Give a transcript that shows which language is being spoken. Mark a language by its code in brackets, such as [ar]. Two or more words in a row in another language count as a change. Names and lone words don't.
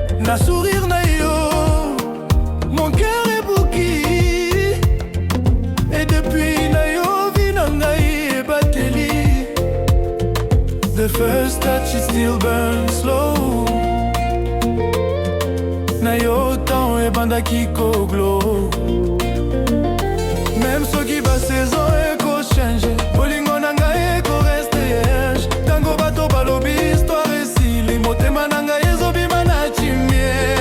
[ln] na sourire na yo, [fr] mon cœur est bouki. Et depuis [ln] na yo vi na ngai ebateli. [en] The first touch it still burns slow. [ln] Na yo tan ebandaki koglo. Même soki ba saison eko change, bolingo na ngai eko reste vierge. Tango bato balobi histoire esili, motema na ngai ezobima na chimie.